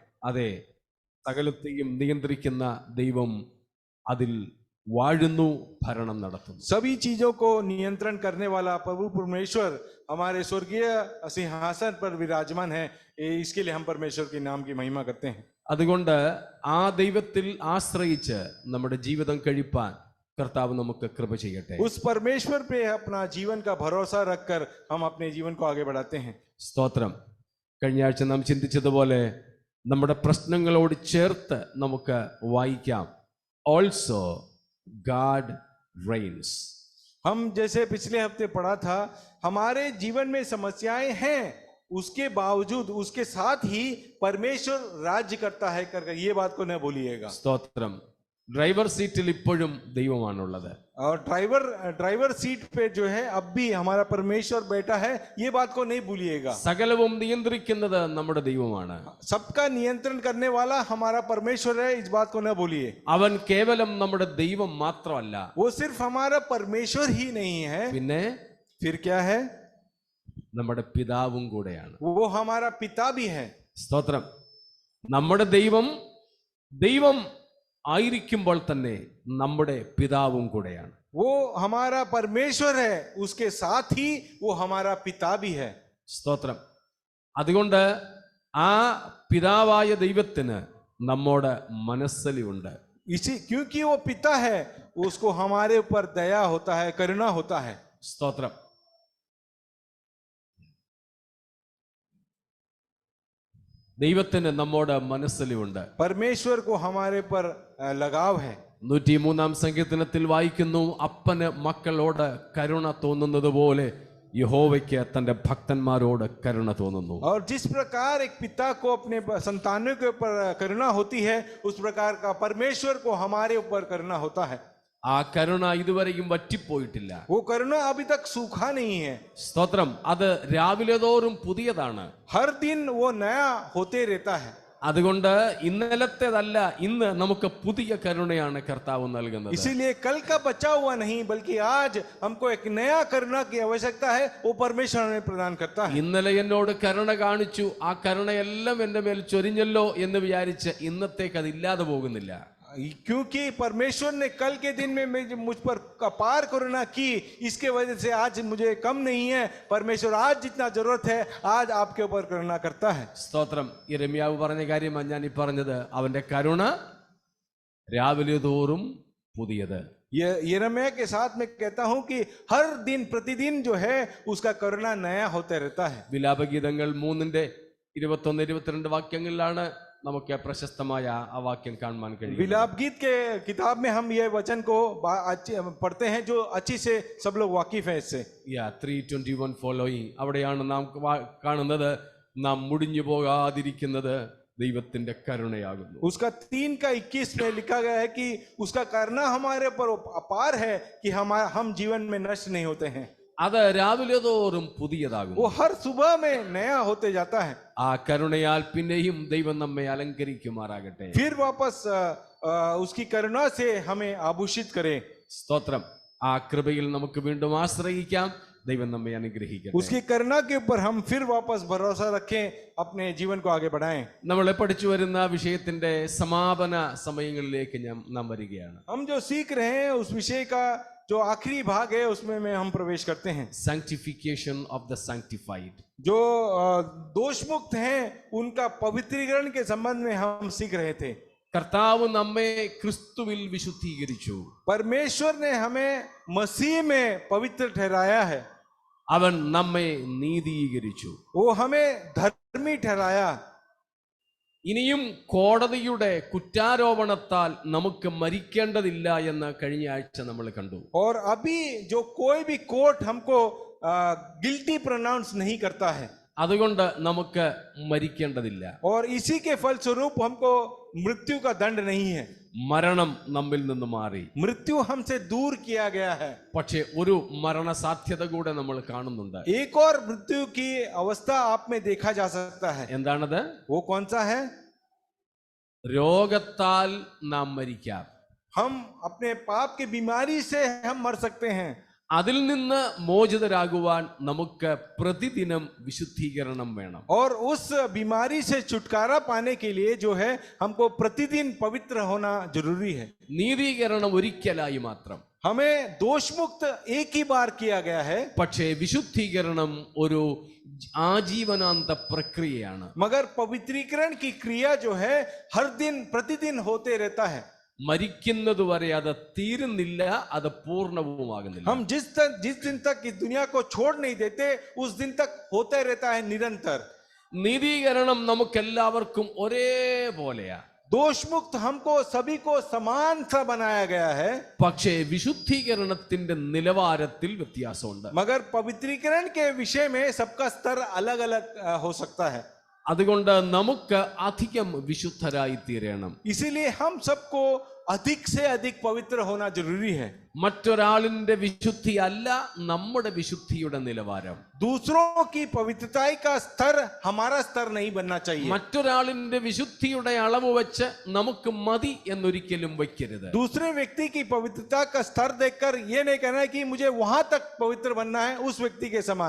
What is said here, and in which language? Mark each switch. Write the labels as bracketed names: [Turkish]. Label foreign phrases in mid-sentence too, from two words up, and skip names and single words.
[Malayalam] അതെ, സകലത്തെയും നിയന്ത്രിക്കുന്ന ദൈവം അതിൽ വാഴുന്നു, ഭരണം നടത്തുന്നു. [Hindi] सभी चीजों को नियंत्रण करने वाला प्रभु परमेश्वर हमारे स्वर्गीय सिंहासन पर विराजमान है। इसके लिए हम परमेश्वर के नाम की महिमा करते हैं। [Malayalam] അതുകൊണ്ട് ആ ദൈവത്തിൽ ആശ്രയിച്ച് നമ്മുടെ ജീവിതം കഴിപ്പാൻ കർത്താവ് നമുക്ക് കൃപ ചെയ്യട്ടെ. [Hindi] उस परमेश्वर पे अपना जीवन का भरोसा रखकर हम अपने जीवन को आगे बढ़ाते हैं। [Malayalam] സ്തോത്രം. കഴിഞ്ഞ ആഴ്ച നാം ചിന്തിച്ചതുപോലെ നമ്മുടെ പ്രശ്നങ്ങളോട് ചേർത്ത് നമുക്ക് വായിക്കാം, [English] Also God reigns. [Hindi] हम जैसे पिछले हफ्ते पढ़ा था, हमारे जीवन में समस्याएं हैं, उसके बावजूद उसके साथ ही परमेश्वर राज्य करता है करके ये बात को न भूलिएगा. [Malayalam] സ്തോത്രം. [English] driver seat-il [Malayalam] ഇപ്പോഴും ദൈവമാണുള്ളത്. [Hindi] और [English] driver seat [Hindi] पे जो है अब भी हमारा परमेश्वर बैठा है, ये बात को नहीं भूलिएगा. [Malayalam] സകലവും നിയന്ത്രിക്കുന്നത് നമ്മുടെ ദൈവമാണ്. [Hindi] सबका नियंत्रण करने वाला हमारा परमेश्वर है, इस बात को न भूलिए. [Malayalam] അവൻ കേവലം നമ്മുടെ ദൈവം മാത്രമല്ല, [Hindi] वो सिर्फ हमारा परमेश्वर ही नहीं है, [Malayalam] പിന്നെ [Hindi] फिर क्या है, [Malayalam] നമ്മുടെ പിതാവും കൂടെയാണ്. [Hindi] वो हमारा पिता भी है. [Malayalam] സ്തോത്രം. നമ്മുടെ ദൈവം ആയിരിക്കുമ്പോൾ തന്നെ നമ്മുടെ പിതാവും കൂടെയാണ്. [Hindi] वो हमारा परमेश्वर है, उसके साथ ही वो हमारा पिता भी है. [Malayalam] സ്തോത്രം. അതുകൊണ്ട് ആ പിതാവായ ദൈവത്തിന് നമ്മോട് മനസ്സലിവുണ്ട്. [Hindi] इसी क्योंकि वो पिता है, उसको हमारे ऊपर दया होता है, करुणा होता है. [Malayalam] സ്തോത്രം. ദൈവത്തിന് നമ്മോട് മനസ്സലിവുണ്ട്. [Hindi] परमेश्वर को हमारे पर लगाव है. [Malayalam] 103-ാം സങ്കീർത്തനത്തിൽ വായിക്കുന്നു, അപ്പന് മക്കളോട് കരുണ തോന്നുന്നത് പോലെ യഹോവയ്ക്ക് തന്റെ ഭക്തന്മാരോട് കരുണ തോന്നുന്നു. [Hindi] और जिस प्रकार एक पिता को अपने संतानों के ऊपर करुणा होती है, उस प्रकार का परमेश्वर को हमारे ऊपर करुणा होता है. [Malayalam] ആ കരുണ ഇതുവരെയും വറ്റിപ്പോയിട്ടില്ല. [Hindi] वो करुणा अभी तक सूखा नहीं है. [Malayalam] സ്തോത്രം. അത് രാവിലെ തോറും പുതിയതാണ്. [Hindi] हर दिन वो नया होते रहता है. [Malayalam] അതുകൊണ്ട് ഇന്നലത്തേതല്ല, ഇന്ന് നമുക്ക് പുതിയ കരുണയാണ് കർത്താവ് നൽകുന്നത്. [Hindi] इसीलिए कल का बचा हुआ नहीं, बल्कि आज हमको एक नया करुणा की आवश्यकता है, वो परमेश्वर हमें प्रदान करता है. [Malayalam] ഇന്നലെ എന്നോട് കരുണ കാണിച്ചു, ആ കരുണയെല്ലാം എന്റെ മേൽ ചൊരിഞ്ഞല്ലോ എന്ന് വിചാരിച്ച് ഇന്നത്തേക്ക് അത് ഇല്ലാതെ പോകുന്നില്ല. [Hindi] क्योंकि परमेश्वर ने कल के दिन में मुझ पर अपार करुणा की, इसके वजह से आज मुझे कम नहीं है. परमेश्वर आज जितना जरूरत है, आज आपके ऊपर करुणा करता है. [Malayalam] സ്തോത്രം. യിരെമ്യാവ് പറഞ്ഞ കാര്യമാണ് ഞാൻ ഈ പറഞ്ഞത്. അവന്റെ കരുണ രാവിലെ തോറും പുതിയത്. [Hindi] ये यिर्मयाह के साथ मैं कहता हूं कि हर दिन प्रतिदिन जो है उसका करुणा नया होता रहता है. [Malayalam] വിലാപഗീതങ്ങൾ 3:21-22 വാക്യങ്ങളിലാണ് നമുക്ക് പ്രശസ്തമായ ആ വാക്യം കാണാൻ കഴിയും. [Hindi] विलाप गीत के किताब में हम ये वचन को पढ़ते हैं, जो अच्छी से सब लोग वाकिफ हैं इससे. [English] 3:21 ഫോളോയിങ്. [Malayalam] അവിടെയാണ് നാം കാണുന്നത്, നാം മുടിഞ്ഞു പോകാതിരിക്കുന്നത് ദൈവത്തിന്റെ കരുണയാകുന്നു. [Hindi] उसका 3:21 में लिखा गया है कि उसका करुणा हमारे ऊपर अपार है कि हम जीवन में नष्ट नहीं होते हैं. [Malayalam] അത് രാവിലെ തോറും പുതിയതാകുന്നു. [Hindi] वो हर सुबह में नया होते जाता है. [Malayalam] ആ കരുണയാൽ പിന്നെയും ദൈവം നമ്മെ അലങ്കരിക്കുമാറാകട്ടെ. [Hindi] फिर वापस उसकी करुणा से हमें आभूषित करे. [Malayalam] സ്തോത്രം. ആ കൃപയിൽ നമുക്ക് വീണ്ടും ആശ്രയിക്കാം. ദൈവം നമ്മെ അനുഗ്രഹിക്കട്ടെ. [Hindi] उसकी करुणा के ऊपर हम फिर वापस भरोसा रखें, अपने जीवन को आगे बढ़ाएं. [Malayalam] നമ്മൾ പഠിച്ചു വരുന്ന വിഷയത്തിന്റെ സമാപന സമയങ്ങളിലേക്ക് നാം വരികയാണ്. [Hindi] हम जो सीख रहे हैं उस विषय का जो आखिरी भाग है, उसमें हम प्रवेश करते हैं. [English] Sanctification of the sanctified. [Hindi] जो दोष मुक्त हैं उनका पवित्रीकरण के संबंध में हम सीख रहे थे. [Malayalam] കർത്താവ് നമ്മെ ക്രിസ്തുവിൽ വിശുദ്ധീകരിച്ചു. [Hindi] परमेश्वर ने हमें मसीह में पवित्र ठहराया है. [Malayalam] അവൻ നമ്മെ നീതീകരിച്ചു. [Hindi] वो हमें धर्मी ठहराया. [Malayalam] ഇനിയും കോടതിയുടെ കുറ്റാരോപണത്താൽ നമുക്ക് മരിക്കേണ്ടതില്ല എന്ന് കഴിഞ്ഞ ആഴ്ച നമ്മൾ കണ്ടു. [Hindi] और अभी जो कोई भी कोर्ट हमको [English] guilty pronounce [Hindi] नहीं करता है, [Malayalam] അതുകൊണ്ട് നമുക്ക് മരിക്കേണ്ടതില്ല. [Hindi] और इसी के फलस्वरूप हमको मृत्यु का दंड नहीं है. [Malayalam] മരണം നമ്മിൽ നിന്ന് മാറി. [Hindi] मृत्यु हमसे दूर किया गया है. [Malayalam] പക്ഷേ ഒരു മരണ സാധ്യത കൂടെ നമ്മൾ കാണുന്നുണ്ട്. [Hindi] एक और मृत्यु की अवस्था आप में देखा जा सकता है. [Malayalam] എന്താണത്? [Hindi] वो कौन सा है? [Malayalam] രോഗത്താൽ നാം മരിക്കാം. [Hindi] हम अपने पाप की बीमारी से हम मर सकते हैं. [Malayalam] അതിൽ നിന്ന് മോചിതരാകുവാൻ നമുക്ക് പ്രതിദിനം വിശുദ്ധീകരണം വേണം. [Hindi] और उस बीमारी से छुटकारा पाने के लिए जो है हमको प्रतिदिन पवित्र होना जरूरी है. [Malayalam] നീതീകരണം ഒരിക്കലായി മാത്രം. [Hindi] हमें दोष मुक्त एक ही बार किया गया है, [Malayalam] പക്ഷേ വിശുദ്ധീകരണം ഒരു ആജീവനാന്ത പ്രക്രിയയാണ്. [Hindi] मगर पवित्रीकरण की क्रिया जो है हर दिन प्रतिदिन होते रहता है. [Malayalam] മരിക്കുന്നതുവരെ അത് തീരുന്നില്ല, അത് പൂർണ്ണവുമാകുന്നില്ല. [Hindi] हम जिस दिन तक इस दुनिया को छोड़ नहीं देते उस दिन तक होता रहता है निरंतर. [Malayalam] നീതീകരണം നമുക്കെല്ലാവർക്കും ഒരേപോലെയാ. [Hindi] दोष मुक्त हमको सभी को समान सा बनाया गया है, [Malayalam] പക്ഷേ വിശുദ്ധീകരണത്തിന്റെ നിലവാരത്തിൽ വ്യത്യാസമുണ്ട്. [Hindi] मगर पवित्रीकरण के विषय में सबका स्तर अलग अलग हो सकता है. [Malayalam] അതുകൊണ്ട് നമുക്ക് അധികം വിശുദ്ധരായി തീരണം. [Hindi] इसीलिए हम सबको अधिक से अधिक पवित्र होना जरूरी है. [Malayalam] മറ്റൊരാളിന്റെ വിശുദ്ധി അല്ല നമ്മുടെ വിശുദ്ധിയുടെ നിലവാരം. [Hindi] दूसरों की पवित्रता का स्तर हमारा स्तर नहीं बनना चाहिए. [Malayalam] മറ്റൊരാളിന്റെ വിശുദ്ധിയുടെ അളവ് വെച്ച് നമുക്ക് മതി എന്നൊരിക്കലും വയ്ക്കരുത്. [Hindi] दूसरे व्यक्ति की पवित्रता का स्तर देखकर ये नहीं कहना है कि मुझे वहां तक पवित्र बनना है उस व्यक्ति के समान.